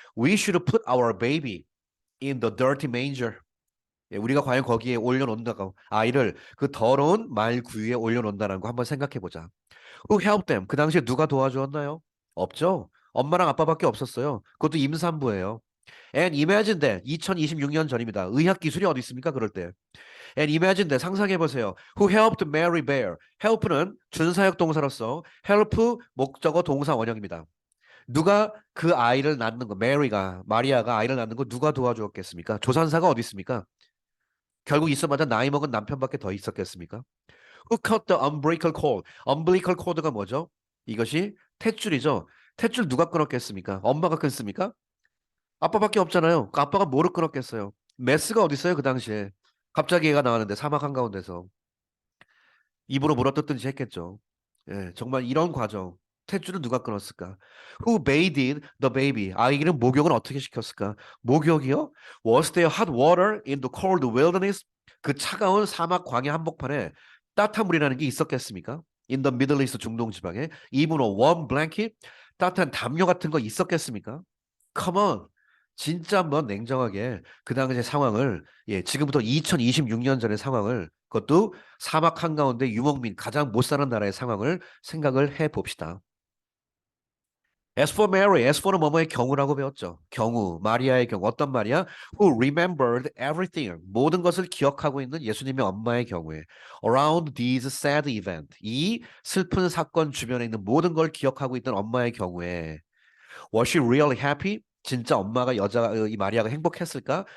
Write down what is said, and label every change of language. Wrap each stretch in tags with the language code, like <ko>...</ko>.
<en>We should put our baby in the dirty manger.</en> <ko>예, 우리가 과연 거기에 올려놓는다고 아이를 그 더러운 말 구유에 올려놓는다는 거 한번 생각해 보자.</ko> <en>Who helped them?</en> <ko>그 당시에 누가 도와주었나요? 없죠. 엄마랑 아빠밖에 없었어요. 그것도 임산부예요.</ko> <en>And imagine that</en> <ko>2026년 전입니다. 의학 기술이 어디 있습니까? 그럴 때.</ko> <en>And imagine that</en> <ko>상상해 보세요.</ko> <en>Who helped Mary bear?</en> <ko>help는 준사역 동사로서 help 목적어 동사 원형입니다. 누가 그 아이를 낳는 거, 마리아가 아이를 낳는 거 누가 도와주었겠습니까? 조산사가 어디 있습니까? 결국 있어봤자 나이 먹은 남편밖에 더 있었겠습니까?</ko> <en>Who cut the umbilical cord?</en> <ko>umbilical cord가 뭐죠? 이것이 탯줄이죠. 탯줄 누가 끊었겠습니까? 엄마가 끊습니까? 아빠밖에 없잖아요. 그 아빠가 뭐를 끊었겠어요? 메스가 어디 있어요 그 당시에? 갑자기 얘가 나왔는데 사막 한가운데서 입으로 물어뜯든지 했겠죠. 예, 정말 이런 과정. 탯줄을 누가 끊었을까?</ko> <en>Who bathed the baby?</en> <ko>아이는 목욕은 어떻게 시켰을까? 목욕이요?</ko> <en>Was there hot water in the cold wilderness?</en> <ko>그 차가운 사막 광야 한복판에 따뜻한 물이라는 게 있었겠습니까?</ko> <en>In the Middle East</en> <ko>중동 지방에</ko> <en>even a warm blanket?</en> <ko>따뜻한 담요 같은 거 있었겠습니까?</ko> <en>Come on.</en> <ko>진짜 한번 냉정하게 그 당시의 상황을 지금부터 2026년 전의 상황을 그것도 사막 한가운데 유목민 가장 못 사는 나라의 상황을 생각을 해 봅시다.</ko> <en>As for Mary, as for는</en> <ko>뭐뭐의 경우라고 배웠죠. 경우, 마리아의 경우 어떤 말이야?</ko> <en>Who remembered everything,</en> <ko>모든 것을 기억하고 있는 예수님의 엄마의 경우에</ko> <en>around these sad event,</en> <ko>이 슬픈 사건 주변에 있는 모든 걸 기억하고 있던 엄마의 경우에</ko> <en>Was she really happy?</en> <ko>진짜 엄마가 이 마리아가 행복했을까?</ko>